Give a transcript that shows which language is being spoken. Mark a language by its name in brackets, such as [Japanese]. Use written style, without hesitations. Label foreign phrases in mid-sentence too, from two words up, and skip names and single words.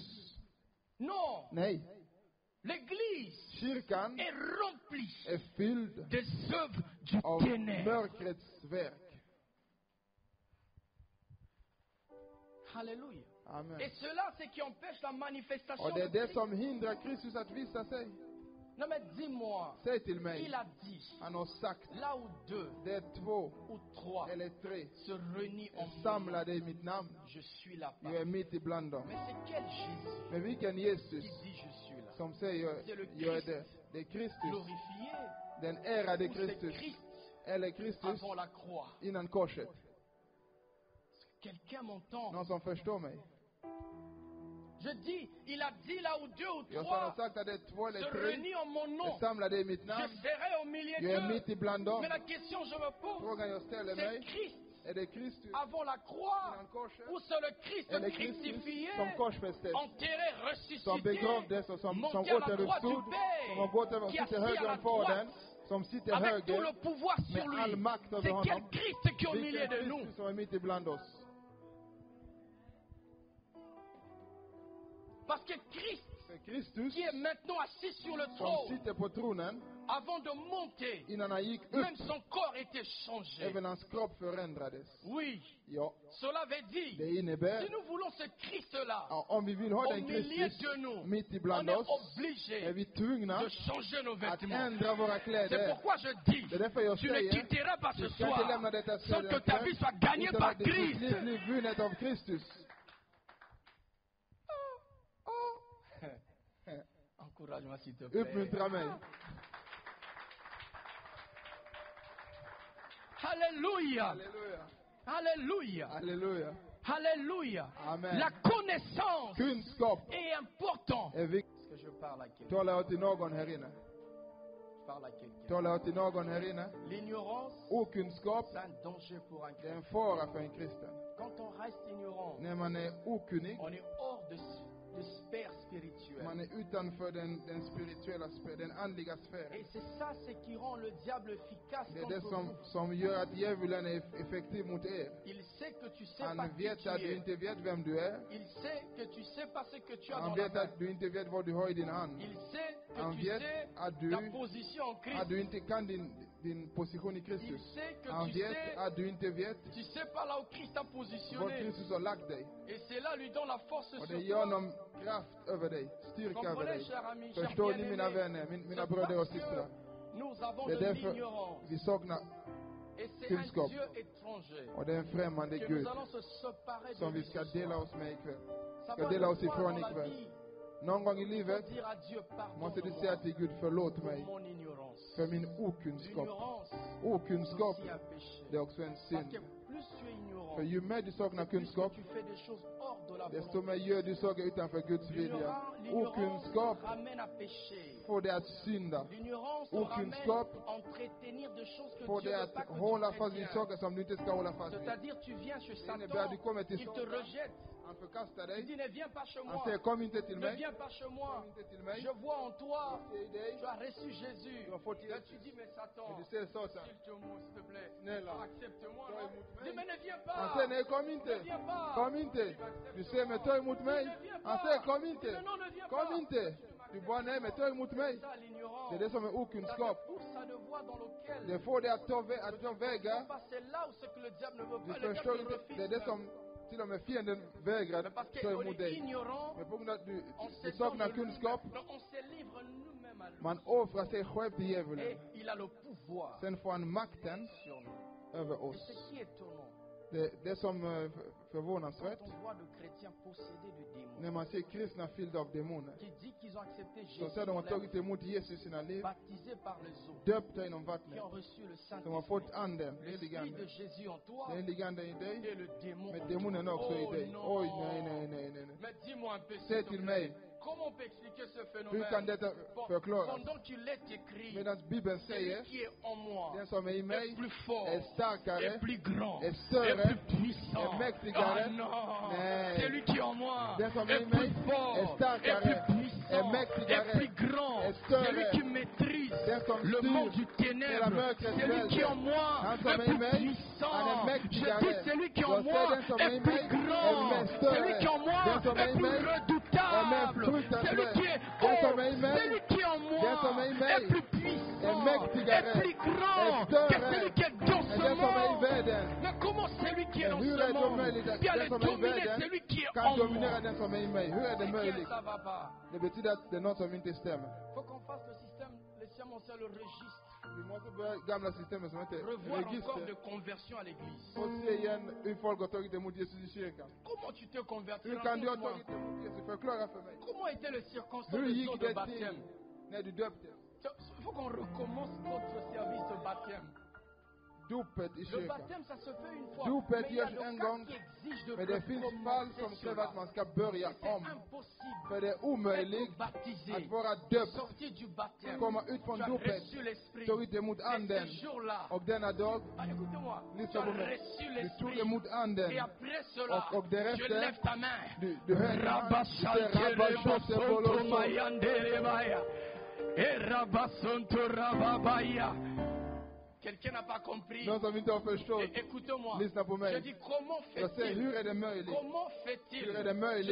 [French] Non. L'église est remplie des œuvres du ténèbre. Alléluia. Amen. Et cela, c'est qui empêche la manifestation [Swedish] Och det är de det [French] Christ. [Swedish] som hindrar Kristus att visa sig. [French] Non mais dis-moi, [Swedish] Säg till mig, [French] il a dit, [Swedish] han har sagt, [French] là où deux [Swedish] det är två [French] ou trois [Swedish] eller tre [French] se réunissent en [Swedish] är [French] mon nom, [Swedish] samlade i mitt namn. [French] je suis là-bas. [Swedish] Jag är mitt ibland dem. [French] Mais c'est quel Jésus [Swedish] Men vilken Jesus [French] qui dit je suis là? [Swedish] som säger, [French] C'est le [Swedish] jag är [French] Christ [Swedish] det. Det är Kristus, [French] glorifié [Swedish] den ärade [French] ou c'est [Swedish] Kristus, [French] Christ [Swedish] eller Kristus [French] avant la croix? [Swedish] innan korset. [French] Quelqu'un m'entend? [Swedish] Någon som förstår mig? [French] Je dis, il a dit là où deux ou [Swedish] Jag har [French] trois [Swedish] sagt att det är två eller [French] se [Swedish] tre [French] réunissent en mon [Swedish] är [French] nom, [Swedish] samlade i mitt namn. [French] je serai au milieu [Swedish] Jag är mitt [French] d'eux. [Swedish] ibland dem. [French] Mais la question que je me pose, [Swedish] Frågan jag ställer [French] c'est [Swedish] mig, [French] Christ [Swedish] är det Kristus [French] avant la croix [Swedish] innan korset? [French] ou c'est le Christ [Swedish] Eller Kristus [French] crucifié, [Swedish] som korsfästes, [French] enterré, [Swedish] som [French] ressuscité, [Swedish] begravdes och som [French] monté à la droite [Swedish] återuppstod, [French] du [Swedish] som har [French] Père, [Swedish] gått över [French] qui a [Swedish] sitter [French] assis à [Swedish] höger [French] la [Swedish] än Fadern, [French] droite, [Swedish] som sitter [French] avec tout [Swedish] höger [French] le pouvoir sur [Swedish] med all [French] lui. [Swedish] makt över [French] C'est quel [Swedish] honom. [French] Christ qui est au milieu [Swedish] Vilken [French] de nous? [Swedish] Kristus som är mitt ibland oss. [French] Parce que Christ, [Swedish] För Kristus [French] qui est maintenant assis sur le [Swedish] som [French] trône, [Swedish] sitter på tronen, [French] avant de monter, [Swedish] innan han gick [French] même [Swedish] upp, [French] son corps était changé. [Swedish] även hans kropp förändrades. [French] Oui, [Swedish] Ja, [French] cela veut dire, [Swedish] det innebär, [French] si nous voulons ce Christ-là [Swedish] ja, om vi vill ha [French] au [Swedish] den [French] milieu [Swedish] Kristus [French] de nous, [Swedish] mitt [French] on [Swedish] ibland [French] est [Swedish] oss, är [French] obligé [Swedish] vi tvungna [French] de changer nos [Swedish] att [French] vêtements. [Swedish] ändra våra [French] C'est [Swedish] kläder. [French] pourquoi je dis, [Swedish] Det är därför jag [French] tu ne [Swedish] säger, [French] quitteras pas ce [Swedish] du ska inte [French] soir [Swedish] lämna detta [French] sans que ta vie soit gagnée [Swedish] utan [French] par [Swedish] att ditt liv [French] Christ. [Swedish] blir vunnet av Kristus. [French] Encourage-moi s'il te plaît. [Swedish] Uppmuntra mig. [French] Alléluia. [Swedish] Halleluja. [French] Alléluia. [Swedish] Halleluja. [French] Alléluia. [Swedish] Amen. [French] La connaissance [Swedish] Kunskap [French] est importante. [Swedish] är viktigt. [French] Est-ce que je parle à quelqu'un? [Swedish] Talar jag till någon här inne? [French] Je parle à quelqu'un. [Swedish] Talar jag till någon här inne? [French] L'ignorance, [Swedish] Okunskap, [French] c'est un danger pour un [Swedish] det är [French] chrétien. [Swedish] en fara för en kristen. [French] Quand on reste ignorant, [Swedish] När man är okunnig, [French] on est hors de sphère spirituelle. [Swedish] man är utanför den spirituella sfären, den andliga sfären. [French] Et c'est ça ce qui rend le diable efficace [Swedish] Det är det [French] contre vous. [Swedish] som gör att djävulen är effektiv mot er. [French] Il sait que tu sais pas [Swedish] Han [French] qui [Swedish] vet [French] tu [Swedish] att du [French] es. [Swedish] inte vet vem du är. [French] Il sait que tu sais pas ce que tu as [Swedish] Han [French] dans la [Swedish] vet [French] main. [Swedish] att du inte vet vad du har i din hand. [French] Il sait que [Swedish] Han [French] tu [Swedish] vet [French] sais [Swedish] att du, [French] ta position en Christ. [Swedish] att du inte kan din position i [French] Il [Swedish] Kristus. [French] sait que [Swedish] Han [French] tu [Swedish] vet [French] sais, [Swedish] att du inte vet [French] tu sais pas là où Christ t'a [Swedish] var [French] positionné. [Swedish] Kristus har lagt dig. [French] Et cela lui donne la force [Swedish] Och [French] sur [Swedish] det ger [French] toi. [Swedish] honom kraft över dig, styrka över [French] Comprenez, [Swedish] dig. [French] chers amis, chers [Swedish] Förstår ni mina [French] bien-aimés? [Swedish] vänner, mina [French] C'est [Swedish] bröder och [French] parce [Swedish] systrar? [French] que nous avons [Swedish] Det är [French] de [Swedish] därför [French] l'ignorance. [Swedish] vi saknar, [French] Et c'est [Swedish] kunskap. [French] un Dieu étranger [Swedish] och det är en främmande [French] que [Swedish] Gud [French] nous allons se séparer de [Swedish] som vi [French] lui [Swedish] ska [French] ce [Swedish] dela [French] soir. [Swedish] oss med ikväll. [French] Ça [Swedish] Ska [French] va [Swedish] dela [French] une [Swedish] oss [French] fois [Swedish] ifrån [French] dans la [Swedish] ikväll. [French] vie, [Swedish] Någon gång i [French] il faut [Swedish] livet [French] dire à Dieu, [Swedish] måste du [French] pardonne-moi [Swedish] säga till Gud, förlåt [French] pour [Swedish] mig [French] mon ignorance. [Swedish] för min okunskap. [French] L'ignorance, [Swedish] Okunskap, [French] c'est aussi un péché. [Swedish] det är också en [French] Parce que [Swedish] synd. [French] plus tu es ignorant, [Swedish] För ju mer du saknar [French] plus que [Swedish] kunskap, [French] tu fais des choses hors de la [Swedish] desto [French] volonté. [Swedish] mer gör du saker utanför Guds vilja. [French] L'ignorance [Swedish] Okunskap [French] ramène à pécher. [Swedish] får dig att synda. [French] L'ignorance [Swedish] Okunskap [French] ramène à entretenir des choses que [Swedish] får [French] Dieu [Swedish] dig [French] ne [Swedish] att [French] veut pas que tu [Swedish] hålla fast vid [French] maintiennes. [Swedish] saker som du inte ska hålla fast vid. [French] C'est-à-dire, tu viens chez [Swedish] innebär att [French] Satan, [Swedish] du kommer till [French] il te [Swedish] Satan. [French] rejette. [Swedish] Han förkastar [French] Il dit, [Swedish] dig. [French] ne viens pas chez [Swedish] Han [French] moi. [Swedish] säger, kom inte till [French] Ne [Swedish] mig. [French] viens pas chez moi. [Swedish] Kom inte till mig. [French] Je vois en toi, [Swedish] Jag ser i dig. [French] tu as reçu Jésus. [Swedish] Du har fått [French] Là, [Swedish] Jesus. [French] tu dis, mais Satan, [Swedish] Men du säger Satan. [French] s'il te plaît, [Swedish] Snälla. [French] accepte-moi. [Swedish] Ta [French] non? [Swedish] emot mig. [French] Dis, mais ne viens [Swedish] Han [French] pas. [Swedish] säger, nej kom inte. [French] Ne viens pas. [Swedish] Kom inte. Du säger, men ta emot mig. Han säger, kom inte. [French] Non, ne viens [Swedish] Kom [French] pas. [Swedish] inte. Du bara, nej men ta emot mig. [French] Ça, l'ignorance. [Swedish] Det är det som är [French] Ça [Swedish] okunskap. [French] te pousse à des voies dans lesquelles [Swedish] Det får dig att ta vägar. [French] c'est là où c'est que le diable ne veut [Swedish] Du [French] pas. Le [Swedish] förstår [French] diable [Swedish] inte. [French] refuse. [Swedish] Det är det som till och med fienden vägrar [French] Mais parce [Swedish] ta [French] qu'on [Swedish] emot [French] est [Swedish] dig. [French] ignorant, [Swedish] Men på grund av att du [French] on se [Swedish] saknar [French] donne [Swedish] kunskap, [French] nous-mêmes. Non, on se livre nous-mêmes à lui. [Swedish] man offrar sig själv till [French] Et [Swedish] djävulen. [French] il a le pouvoir [Swedish] Sen får han makten [French] sur nous. [Swedish] över [French] Et [Swedish] oss. [French] ce qui est étonnant, [Swedish] Det som förvånansvärt, [French] quand on voit de chrétiens possédés de démons, [Swedish] när man ser kristna fyllda av demoner, [French] qui dit qu'ils ont accepté [Swedish] som [French] Jésus, [Swedish] säger de har [French] dans leur [Swedish] tagit emot Jesus i sina liv, [French] baptisés par les eaux, [Swedish] döpta inom [French] qui [Swedish] vattnet, [French] ont reçu le [Swedish] som har fått [French] Saint-Esprit. [Swedish] anden, [French] L'Esprit de [Swedish] heligande. [French] Jésus en toi [Swedish] Det är heligande i [French] et [Swedish] dig, [French] le démon [Swedish] men [French] en [Swedish] demonen är [French] toi. [Swedish] också i [French] Oh [Swedish] dig. [French] non. [Swedish] Oj, nej. [French] Mais dis-moi un peu, [Swedish] Säg [French] s'il te [Swedish] till [French] plaît, [Swedish] mig, [French] comment on peut expliquer ce [Swedish] hur kan [French] phénomène? [Swedish] detta förklaras? [French] Pendant qu'il est écrit, [Swedish] Medan Bibeln [French] celui [Swedish] säger, [French] qui est en moi [Swedish] den som är i [French] est [Swedish] mig [French] plus fort, [Swedish] är starkare, [French] est plus grand, [Swedish] är [French] est [Swedish] större, [French] plus puissant. [Swedish] är mäktigare. [French] Ah non, [Swedish] Nej. [French] celui qui est en moi [Swedish] Den som är [French] est [Swedish] i [French] plus [Swedish] mig [French] fort, [Swedish] är [French] est [Swedish] starkare, [French] plus [Swedish] är [French] puissant, [Swedish] mäktigare, [French] est plus grand. [Swedish] är större. [French] Celui qui maîtrise [Swedish] Den som [French] le [Swedish] styr [French] monde du [Swedish] hela [French] ténèbre, [Swedish] mörkrets [French] celui qui est en [Swedish] välde. [French] moi [Swedish] Han som [French] est [Swedish] är i [French] plus [Swedish] mig, han är [French] puissant. Je [Swedish] mäktigare. [French] dis celui qui est en [Swedish] Jag säger [French] moi [Swedish] den som är i [French] est plus [Swedish] mig är [French] grand. [Swedish] mer större. [French] Celui qui est en moi [Swedish] Den som är [French] est [Swedish] i [French] plus [Swedish] mig är mer [French] redoutable. [Swedish] fruktansvärd. [French] Celui qui est [Swedish] Den som [French] haut, [Swedish] är i mig, [French] celui qui est en [Swedish] den som är i [French] moi [Swedish] mig [French] est plus puissant, [Swedish] är mäktigare, [French] est plus grand [Swedish] är [French] que [Swedish] större [French] celui qui est dans [Swedish] än [French] ce [Swedish] den som är i [French] monde. [Swedish] världen. [French] Mais comment celui qui est dans [Swedish] Hur [French] ce [Swedish] är det [French] monde [Swedish] möjligt att [French] peut [Swedish] den [French] aller [Swedish] som är i [French] dominer [Swedish] världen [French] celui qui est [Swedish] kan [French] en [Swedish] dominera [French] moi? [Swedish] den som är i mig? Hur är det [French] C'est que [Swedish] möjligt? [French] ça va pas. [Swedish] Det betyder att det är något som inte stämmer. [French] Faut qu'on fasse le système, laissez-moi on sait le registre. [Swedish] Vi måste börja gamla systemet som heter [French] Revoir encore [Swedish] register. [French] de conversion à l'église. [Swedish] Och se igen hur folk har tagit emot Jesus i kyrkan. [French] Comment tu t'es converti? [Swedish] Hur kan du ha [French] Raconte-moi. [Swedish] tagit emot Jesus? Förklara för mig. [French] Comment étaient les circonstances [Swedish] Hur [French] des [Swedish] gick [French] eaux de [Swedish] det [French] baptême? [Swedish] till när du döptes? [French] Il faut qu'on recommence notre service de baptême. [Swedish] Dopet i [French] Le [Swedish] kyrkan. [French] baptême, ça se fait une fois. [Swedish] Dopet [French] Mais il y a [Swedish] görs [French] des [Swedish] en [French] cas [Swedish] gång. [French] qui exigent de [Swedish] Men det finns fall som [French] recommencer [Swedish] kräver att [French] cela. [Swedish] man ska börja [French] C'est [Swedish] om. [French] impossible [Swedish] För det är omöjligt [French] d'être baptisé, [Swedish] att vara döpt, [French] sortir du baptême. [Swedish] komma ut från [French] Tu as [Swedish] dopet, [French] reçu l'esprit. [Swedish] tagit emot [French] Et [Swedish] anden. [French] ce jour-là, [Swedish] Och denna dag, [French] écoutez-moi, tu [Swedish] lyssna [French] as [Swedish] på mig, [French] reçu [Swedish] du tog [French] l'esprit. [Swedish] emot anden. [French] Et après cela, [Swedish] Och därefter, [French] tu lèves ta main. [Swedish] Du höjer din hand, du säger Rabba Shante Boloso. [French] Quelqu'un n'a pas compris. [Swedish] Någon som inte har förstått, [French] Écoutez-moi. [Swedish] lyssna på [French] Je [Swedish] mig. [French] dis comment [Swedish] Jag säger, hur [French] fait-il? [Swedish] är det möjligt? [French] Comment fait-il? [Swedish] Hur är det möjligt?